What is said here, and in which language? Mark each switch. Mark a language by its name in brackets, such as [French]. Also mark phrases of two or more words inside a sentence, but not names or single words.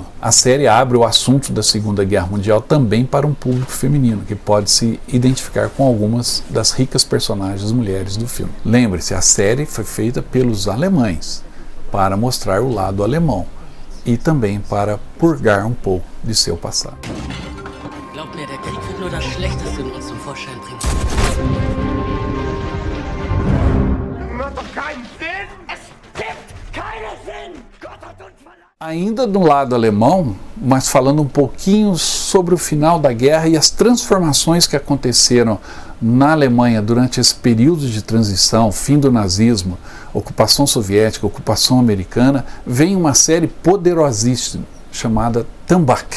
[Portuguese] A série abre o assunto da Segunda Guerra Mundial também para um público feminino, que pode se identificar com algumas das ricas personagens mulheres do filme. Lembre-se, a série foi feita pelos alemães, para mostrar o lado alemão e também para purgar um pouco de seu passado. [German] Glaub mir, der Krieg wird nur das Schlechteste in uns zum Vorschein bringen. Macht doch keinen Sinn! Es gibt keinen Sinn! Gott hat uns verlassen! [Portuguese] Ainda do lado alemão, mas falando um pouquinho sobre o final da guerra e as transformações que aconteceram na Alemanha durante esse período de transição, fim do nazismo, ocupação soviética, ocupação americana, vem uma série poderosíssima chamada Tambach.